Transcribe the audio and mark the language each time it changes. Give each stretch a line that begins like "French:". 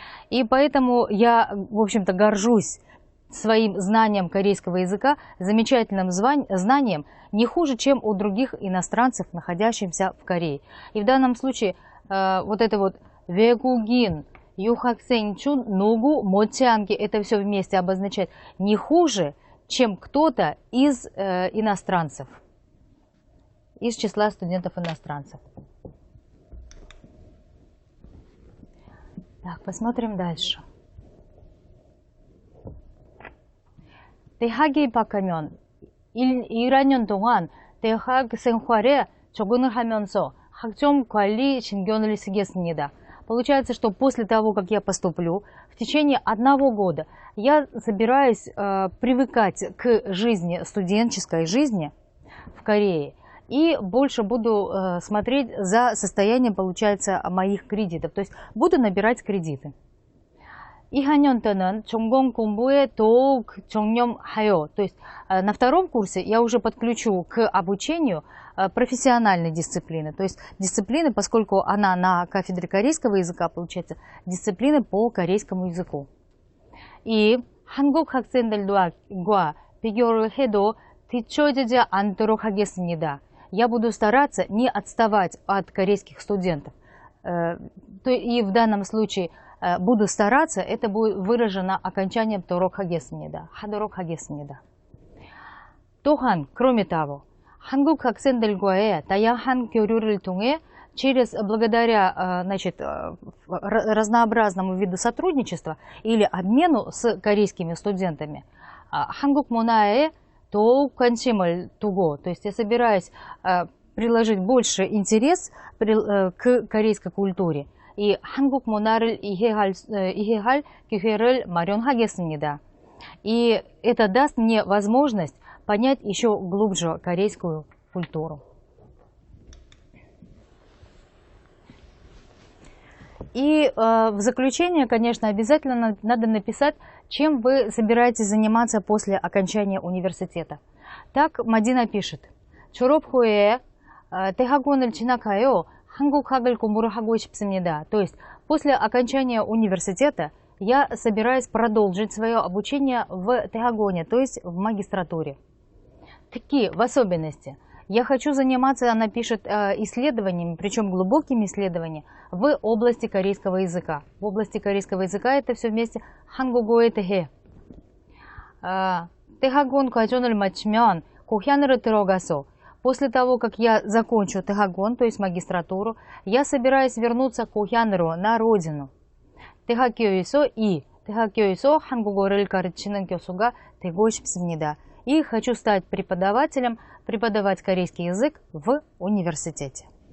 Russian: И поэтому я, в общем-то, горжусь своим знанием корейского языка, замечательным знанием, не хуже, чем у других иностранцев, находящихся в Корее. И в данном случае вот это вот
Korean: 외국인, 유학생 중 누구 못지않게,
Russian: это все вместе обозначает не хуже, чем кто-то из иностранцев, из числа студентов-иностранцев. Так, посмотрим дальше.
Korean: 대학에 입학하면 1학년 동안 대학 생활에 적응을 하면서 학점 관리 신경을 쓰겠습니다.
Russian: Получается, что после того, как я поступлю, в течение 1 года я собираюсь привыкать к жизни, студенческой жизни в Корее, и больше буду смотреть за состоянием, получается, моих кредитов. То есть буду набирать кредиты.
Korean: 2학년 때는 전공 공부에 더욱 전념하여,
Russian: то есть на 2 курсе я уже подключу к обучению профессиональной дисциплины, то есть дисциплины, поскольку она на кафедре корейского языка, получается, дисциплины по корейскому языку.
Korean: И 한국 학생들과 비교를 해도 뒤처지지 않도록 하겠습니다.
Russian: Я буду стараться не отставать от корейских студентов. И в данном случае буду стараться, это будет выражено окончанием
Korean: 하도록 하겠습니다. 또한,
Russian: кроме того,
Korean: 한국 학생들과의 다양한 교류를 통해
Russian: благодаря разнообразному виду сотрудничества или обмену с корейскими студентами,
Korean: 한국 문화에 더욱 관심을 두고,
Russian: то есть я собираюсь приложить больше интерес к корейской культуре,
Korean: 이 한국 문화를 이해할 기회를 마련하겠습니다.
Russian: И это даст мне возможность понять еще глубже корейскую культуру. И в заключение, конечно, обязательно надо написать, чем вы собираетесь заниматься после окончания университета. Так Мадина пишет.
Korean: 졸업 후에 대학원을 진학하여 한국학을 공부를 하고 싶습니다.
Russian: То есть после окончания университета я собираюсь продолжить свое обучение в 대학원е, то есть в магистратуре. Такие, в особенности, я хочу заниматься, она пишет, исследованиями, причем глубокими исследованиями в области корейского языка. В области корейского языка это все вместе
Korean: 한국어에 대해. 대학원 과정을 마치면 고향으로 들어가서
Russian: после того, как я закончу 대학원, то есть магистратуру, я собираюсь вернуться 고향으로, на родину.
Korean: 대학교에서 한국어를 가르치는 교수가 되고 싶습니다.
Russian: И хочу стать преподавателем, преподавать корейский язык в университете.